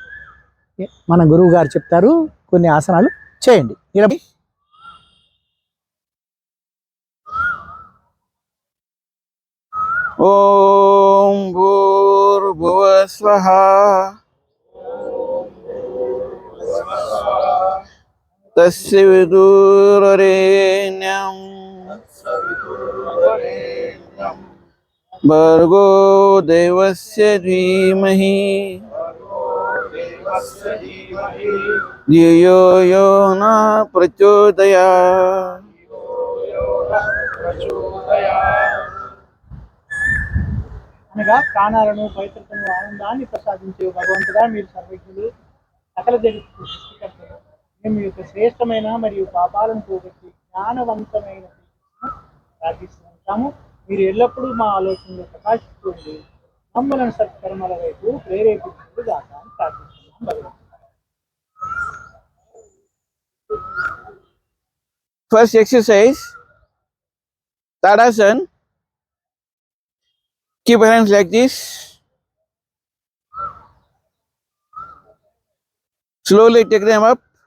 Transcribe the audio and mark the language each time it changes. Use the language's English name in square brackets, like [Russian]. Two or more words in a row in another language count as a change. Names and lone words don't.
[Telugu] మన గురువు గారు చెప్తారు, కొన్ని ఆసనాలు చేయండి. [Sanskrit] ఓం భూర్భువస్వః तस्य विदुररेण्यं भर्गो देवस्य धीमहि धियो यो न प्रचोदयात्. [Telugu] అనగా ప్రాణాలను పవిత్రతను ఆనందాన్ని ప్రసాదించే భగవంతుడా, మీరు సర్వజ్ఞులు, సకల జగత్తు సృష్టికర్తలు. మేము మీ యొక్క శ్రేష్టమైన మరియు పాపాలను పోగొట్టి జ్ఞానవంతమైన శ్రీకృష్ణును ప్రార్థిస్తూ ఉంటాము. మీరు ఎల్లప్పుడూ మా ఆలోచనలో ప్రకాశిస్తూ ఉండి మమ్మలను సత్కర్మల వైపు ప్రేరేపించుడు గాక అని ప్రార్థిస్తున్నాం భగవంతుడా. [English] First exercise, Tadasana. Keep your hands like this. Slowly take them up.